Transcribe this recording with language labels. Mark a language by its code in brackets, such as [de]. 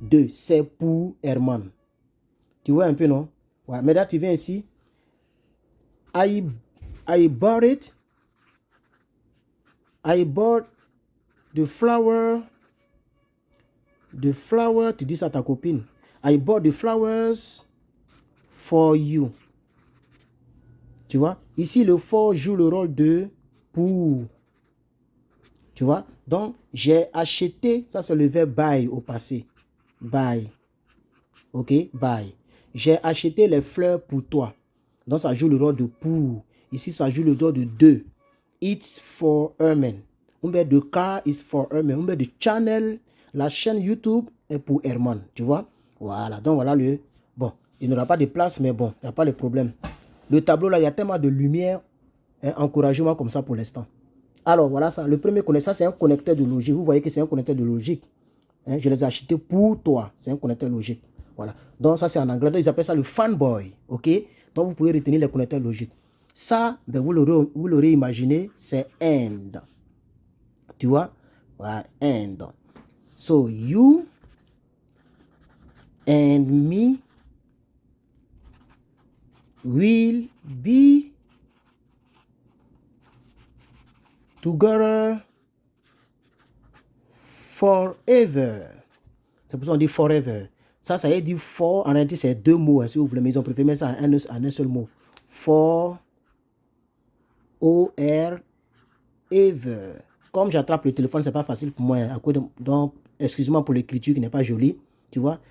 [fr] C'est pour Herman. Tu vois un peu, non? Voilà. Mais là, tu viens ici. [en] I bought it. I bought the flower. The flower, [fr] tu dis ça à ta copine. [en] I bought the flowers for you. [fr] Tu vois? Ici, le for joue le rôle de pour. Tu vois? Donc, j'ai acheté. Ça, c'est le verbe buy au passé. Buy. Ok? Buy. J'ai acheté les fleurs pour toi. Donc, ça joue le rôle de pour. Ici, ça joue le rôle de deux. [en] It's for Herman. The car is for Herman. The channel, [fr] la chaîne YouTube est pour Herman. Tu vois? Voilà. Donc, voilà le... Bon, il n'y aura pas de place, mais bon, il n'y a pas de problème. Le tableau, là, il y a tellement de lumière. Hein, encouragez-moi comme ça pour l'instant. Alors, voilà ça. Le premier connecteur, ça, c'est un connecteur de logique. Vous voyez que c'est un connecteur de logique. Hein, je les ai achetés pour toi. C'est un connecteur logique. Voilà. Donc, ça, c'est en anglais. Donc, ils appellent ça le fanboy. OK? Donc, vous pouvez retenir les connecteurs logiques. Ça, ben, vous l'aurez imaginé, c'est and. Tu vois? Voilà, and. [en] So, you and me will be together forever. [fr] C'est pour ça qu'on dit forever. Ça veut dire for. En réalité, c'est deux mots. Hein, si vous voulez, mais ils ont préféré mettre ça en un seul mot. For. O-R. Ever. Comme j'attrape le téléphone, c'est pas facile pour moi. Donc, excuse-moi pour l'écriture qui n'est pas jolie. Tu vois?